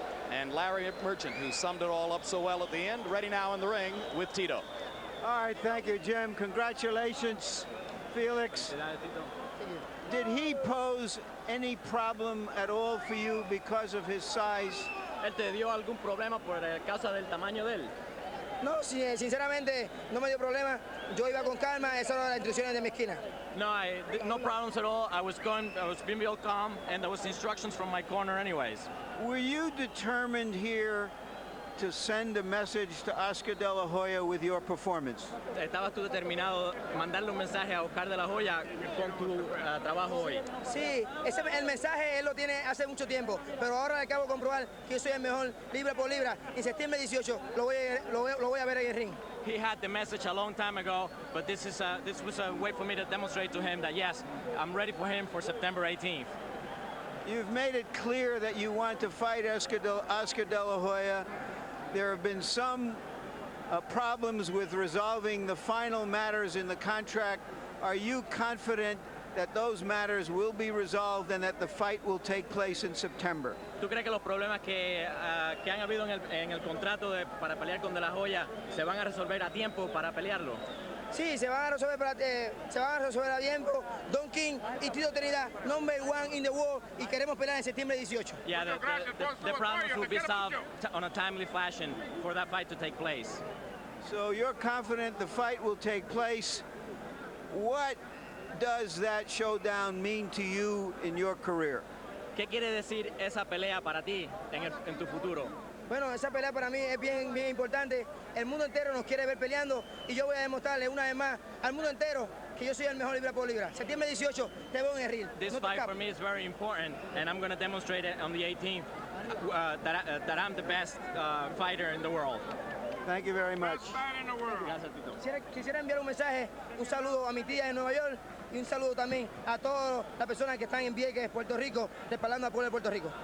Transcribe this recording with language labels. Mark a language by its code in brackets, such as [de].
[en] And Larry Merchant, who summed it all up so well at the end, ready now in the ring with Tito. All right, thank you, Jim. Congratulations, Felix. Did he pose any problem at all for you because of his size? [es] ¿Él te dio algún problema por causa del tamaño de él? No, sinceramente no me dio problema. Yo iba con calma, esas eran las instrucciones de mi esquina. [en] No, no problems at all. I was being real calm, and there was instructions from my corner anyways. Were you determined here to send a message to Oscar De La Hoya with your performance? [es] ¿Estabas tú determinado mandarle un mensaje a Oscar De La Hoya con tu trabajo hoy? Sí, el mensaje él lo tiene hace mucho tiempo, pero ahora acabo de comprobar que yo soy el mejor libra por libra. Y septiembre 18 lo voy a ver en el ring. [en] He had the message a long time ago, but this was a way for me to demonstrate to him that yes, I'm ready for him for September 18th. You've made it clear that you want to fight Oscar De La Hoya. There have been some problems with resolving the final matters in the contract. Are you confident that those matters will be resolved and that the fight will take place in September? [es] ¿Tú crees que los problemas que han habido en el contrato para pelear con De La Hoya se van a resolver a tiempo para pelearlo? Sí, se van a resolver a tiempo. Don King y Tito Trinidad, [en] number 1 in the world, [es] y queremos pelear en septiembre 18. [en] Yeah, the problems will be solved on a timely fashion for that fight to take place. So you're confident the fight will take place. What does that showdown mean to you in your career? [es] ¿Qué quiere decir esa pelea para ti en tu futuro? Bueno, esa pelea para mí es bien importante. El mundo entero nos quiere ver peleando y yo voy a demostrarle una vez más al mundo entero que yo soy el mejor libra por libra. Septiembre 18 te veo en el ring. [en] This fight for me is very important, and I'm going to demonstrate it on the 18th that I'm the best fighter in the world. Thank you very much. [es] Gracias, Tito. Quisiera enviar un mensaje, un saludo a mi tía en Nueva York y un saludo también a todas las personas que están en Vieques, Puerto Rico, respaldando al pueblo de Puerto Rico.